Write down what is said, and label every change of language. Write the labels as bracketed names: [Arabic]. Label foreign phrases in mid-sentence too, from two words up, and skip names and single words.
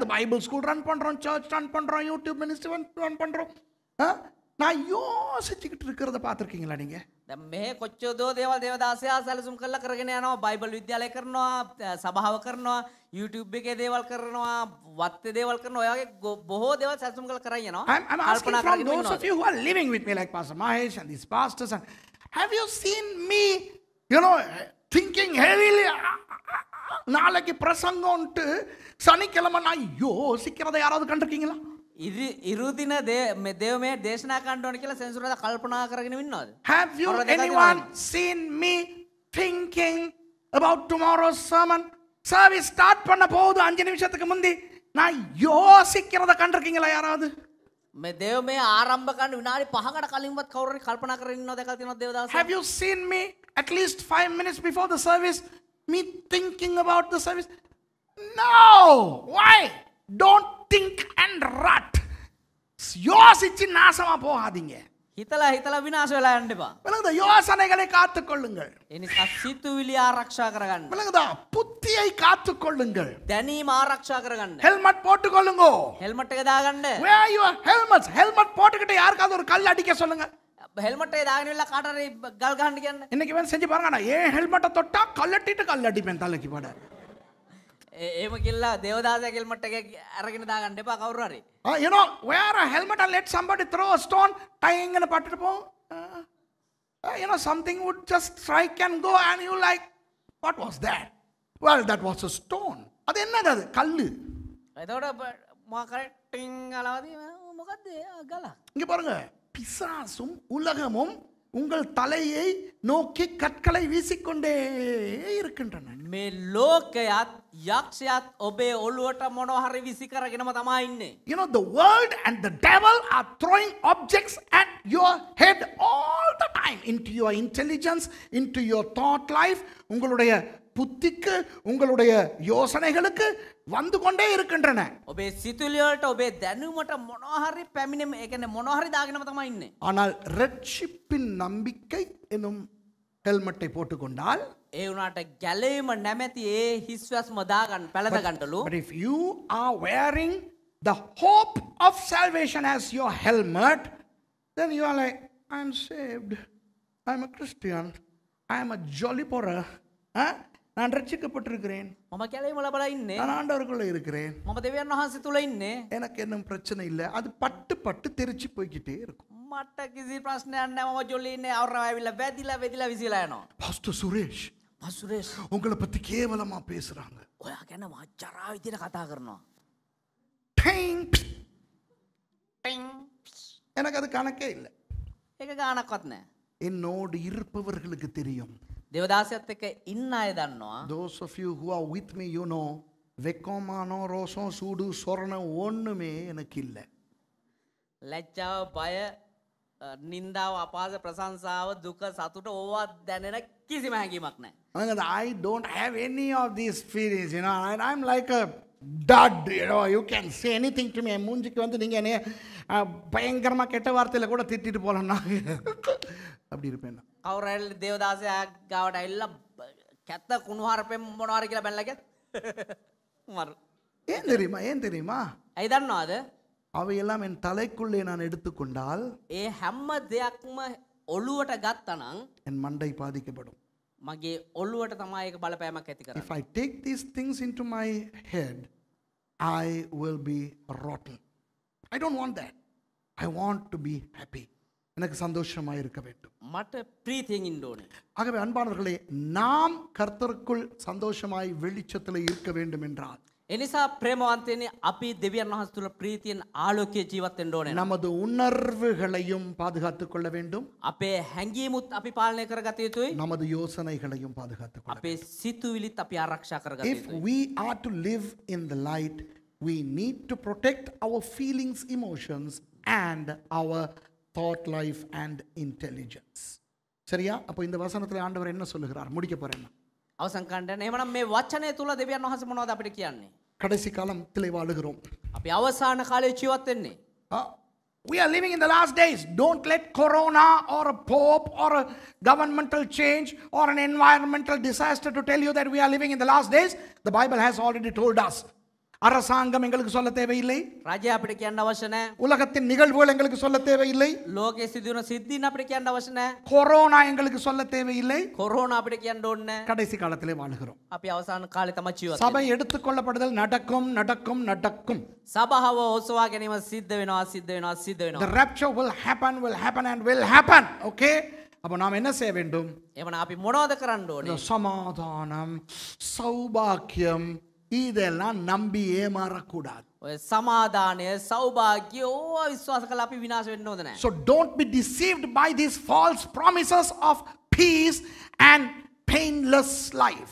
[English] Bible school run [Tamil] பண்ணுறோம், [English] church run [Tamil] பண்ணுறோம், [English] YouTube ministry run [Tamil] பண்ணுறோம். நான் யோசிச்சுக்கிட்டு இருக்கிறத பார்த்துருக்கீங்களா நீங்கள்? [Sinhala] දැන් මෙහෙ කොච්චර දෝ දේවල් දේවදාසයා සැලසුම් කරලා කරගෙන යනවා. බයිබල් විද්‍යාලය කරනවා, සභාව කරනවා, YouTube එකේ දේවල් කරනවා, වත්තේ දේවල් කරනවා. ඔය වගේ බොහෝ දේවල් සැලසුම් කරලා කරගෙන යනවා. [English] I'm asking from those of you who are living with me like Pastor Mahesh and these pastors, and have you seen me, you know, thinking heavily? [Tamil] நாளைக்கு பிரசங்கம்ட்டு சனிக்கிழமை நான் யோசிக்கிறதை யாராவது கண்டிருக்கீங்களா? [Sinhala] ඉරුදින දේව මේ දේශනා කරන්න ඕන කියලා සෙන්සුරාදා කල්පනා කරගෙන ඉන්නවද? [English] Have you anyone seen me thinking about tomorrow's sermon? Service start [Tamil] பண்ண போகுது 5 நிமிஷத்துக்கு முந்தி நான் யோசிக்கிறத கண்டிருக்கீங்களா யாராவது? [Sinhala] මේ දේව මේ ආරම්භ කරන්න විනාඩි 5කට කලින්වත් කවුරු හරි කල්පනා කරගෙන ඉන්නවද දැකලා තියෙනවද දේවදාස? [English] Have you seen me at least 5 minutes before the service me thinking about the service? No. Why? Don't think and rut. [Tamil] யோசிச்சு நாசமா போகாதீங்க. [Sinhala] හිතලා විනාශ වෙලා යන්න එපා. [Tamil] விளங்குதா? யோசனைகளை காத்துக்கொள்ளுங்கள். [Sinhala] ඒ නිසා සිතුවිලි ආරක්ෂා කරගන්න. [Tamil] விளங்குதா? புத்தியை காத்துக்கொள்ளுங்கள். [Sinhala] දැනීම ආරක්ෂා කරගන්න. [Tamil] ஹெல்மெட் போட்டுக்கொள்ளுங்க. [Sinhala] හෙල්මට් එක දාගන්න. [English] Where are your helmets? [Tamil] ஹெல்மெட் போட்டுக்கிட்டு யாருக்காவது ஒரு கல் அடிக்க சொல்லுங்க. [Sinhala] හෙල්මට් එක දාගෙන ඉවරලා කාට හරි ගල් ගහන්න කියන්න. [Tamil] இன்னைக்கு வந்து செஞ்சு பாருங்க. நான் ஏன் ஹெல்மெட்டை தொட்டா கல்லட்டிட்டு கல் அடிப்பேன் தலைக்கு பட. [Sinhala] එහෙම කියලා දේවදාසයා හෙල්මට් එක අරගෙන දාගන්න එපා කවුරු හරි. [English] You know, wear a helmet and let somebody throw a stone, tying in a pattipo. You know, something would just strike and go, and you like, what was that? Well, that was a stone. [Tamil] அது என்னது? அது கல்லு. [Sinhala] එතකොට මා කරටින් ගලවදී මොකද්ද ගල? [Tamil] இங்க பாருங்க, பிசாசும் உலகமும் உங்கள் தலையை நோக்கி கற்களை வீசிக்கொண்டே இருக்கின்றன. [Sinhala] මේ ලෝකයත් යක්ෂයත් ඔබේ ඔළුවට මොනවා හරි විසි කරගෙනම තමයි ඉන්නේ. [English] You know, the world and the devil are throwing objects at your head all the time, into your intelligence, into your thought life. [Tamil] உங்களுடைய புத்திக்கு, உங்களுடைய யோசனைகளுக்கு வந்து கொண்டே இருக்கின்றன. [Sinhala] ඔබේ සිතුවිලි වලට ඔබේ දැනුමට මොනවා හරි පැමිණෙම ඒ කියන්නේ මොනවා හරි දාගෙනම තමයි ඉන්නේ. [Tamil] ஆனால் ரட்சிப்பின் நம்பிக்கை எனும் ஹெல்மெட்டை போட்டுக்கொண்டால், [Sinhala] ඒ වුණාට ගැලවීම නැමැති ඒ හිස්වැස්ම දාගන්න පැලඳ ගන්නලු. [English] but if you are wearing the hope of salvation as your helmet, then you are like, I am saved, I am a Christian, I am a jolly porra, [Tamil] நான் ரட்சிக்கப்பட்டிருக்கிறேன், [Sinhala] මම කැලේම ලබලා ඉන්නේ. [Tamil] நான் ஆண்டவருக்குள்ள இருக்கிறேன், [Sinhala] මම දෙවියන් වහන්සේ තුල ඉන්නේ. [Tamil] எனக்கு இன்னும் பிரச்சனை இல்லை. அது பட்டு பட்டு தெரிச்சு போய்கிட்டே இருக்கும். [Sinhala] මට කිසි ප්‍රශ්නයක් නැහැ. මම ජොලි ඉන්නේ. අවරව ඇවිල්ලා වැදිලා විසිලා යනවා. [Tamil] பாஸ்டர் சுரேஷ் [Sinhala] මසුරේෂ් [Tamil] உங்களை பத்தி கேவலமா பேசுறாங்க. [Sinhala] ඔයා ගැන මච්චරා විදියට කතා කරනවා. Ting. ටින් [Tamil] எனக்கு அது கணக்கே இல்லை. [Sinhala] ඒක ගානක්වත් නැහැ. [Tamil] என்னோடு இருப்பவர்களுக்கு தெரியும். [Sinhala] දේවදාසයත් එක්ක ඉන්න අය දන්නවා. [English] Those of you who are with me, you know, [Tamil] வெக்கமானோ ரோசம் சூடு சொரணம் ஒண்ணுமே எனக்கு இல்லை. [Sinhala] ලැජ්ජාව බය නින්දාව අපාස ප්‍රශංසාව දුක සතුට ඕවා දැනෙන කිසිම හැඟීමක් නැහැ. [English] I don't have any of these feelings, you know. I'm like a dud, you know. You can say anything to me. [Tamil] மூஞ்சிக்கு வந்து நீங்க என்ன பயங்கரமா கெட்ட வார்த்தையில கூட திட்டிட்டு போலாம். நான் அப்படி இருப்பேன். [Sinhala] කවුරු හරි දේවදාසයා ගාවට ඇවිල්ලා කැත්ත කුණුහරුපෙන් මොනවාර කියලා බැලලා ගියත් මරු. [Tamil] ஏன் தெரியுமா [Sinhala] ඇයි දන්නවද? [Tamil] அவையெல்லாம் என் தலைக்குள்ளே நான் எடுத்துக்கொண்டால் [Sinhala] ඒ හැම දෙයක්ම ඔළුවට ගත්තනම් [Tamil] என் மண்டை பாதிக்கப்படும். [Sinhala] මගේ ඔළුවට තමයි ඒක බලපෑමක් ඇති කරන්නේ. [English] If I take these things into my head, I will be rotten. I don't want that. I want to be happy. [Tamil] எனக்கு சந்தோஷமாக இருக்க வேண்டும். [Sinhala] මට ප්‍රීතියෙන් ඉන්න ඕනේ. [Tamil] ஆகவே அன்பானவர்களே, நாம் கர்த்தருக்குள் சந்தோஷமாய் வெளிச்சத்தில் இருக்க வேண்டும் என்றால் [Sinhala] එනිසා ප්‍රේමවන්තයනි අපි දෙවියන් වහන්සේ තුල ප්‍රීතියෙන් ආලෝකයේ ජීවත් වෙන්න ඕනේ. [Tamil] நமது உணர்வுகளையும் பாதுகாத்துக் கொள்ள வேண்டும். [Sinhala] අපේ හැඟීමුත් අපි පාලනය කරගත යුතුයි. [Tamil] நமது யோசனைகளையும் பாதுகாத்துக் கொள்ள [Sinhala] අපේ සිතුවිලිත් අපි ආරක්ෂා කරගත [Tamil] வேண்டும். [English] If [Sinhala] යුතුයි. [English] we are to live in the light, we need to protect our feelings, emotions and our thought life and intelligence. [Tamil] சரியா? அப்போ இந்த வசனத்துல ஆண்டவர் என்ன சொல்லுகிறார்? முடிக்க போறேன். [Sinhala] අවසන් කණ්ඩායම එහෙමනම් මේ වචනය තුල දෙවියන් වහන්සේ මොනවද අපිට කියන්නේ? [Tamil] கடைசி காலத்திலே வாழுகிறோம். [Sinhala] අපි අවසාන කාලේ ජීවත් වෙන්නේ. [English] We are living in the last days. Don't let corona or a pope or a governmental change or an environmental disaster to tell you that we are living in the last days. The Bible has already told us. [Tamil] அரசாங்கம் எங்களுக்கு சொல்ல தேவையில்லை. [Sinhala] රජය අපිට කියන්න අවශ්‍ය නැහැ. [Tamil] உலகத்தின் நிகழ்வுகள் எங்களுக்கு சொல்ல தேவையில்லை. [Sinhala] ලෝකයේ සිදුවන සිද්ධීන් අපිට කියන්න අවශ්‍ය නැහැ. [Tamil] கொரோனா எங்களுக்கு சொல்ல தேவையில்லை. [Sinhala] කොරෝනා අපිට කියන්න ඕනේ නැහැ. [Tamil] கடைசி காலத்திலே வாழுகிறோம். [Sinhala] අපි අවසාන කාලේ තමයි ජීවත් [Tamil] சபை [Sinhala] වෙන්නේ. [Tamil] எடுத்துக்கொள்ளப்படுதல் நடக்கும் நடக்கும் நடக்கும். [Sinhala] සභාව ඔසවා ගැනීම සිද්ධ වෙනවා. [English] The rapture will happen and will happen. [Tamil] Okay? அப்போ நாம் என்ன செய்ய வேண்டும்? [Sinhala] එවනම් අපි මොනවද කරන්න ඕනේ? [Tamil] இந்த சமாதானம், சௌபாக்கியம் இதெல்லாம் நம்பி ஏமாறக்கூடாது. [Sinhala] ඔය සමාදානය සෞභාග්‍ය ඕවා විශ්වාස කරලා අපි විනාශ වෙන්න හොඳ නැහැ. [English] So don't be deceived by these false promises of peace and painless life.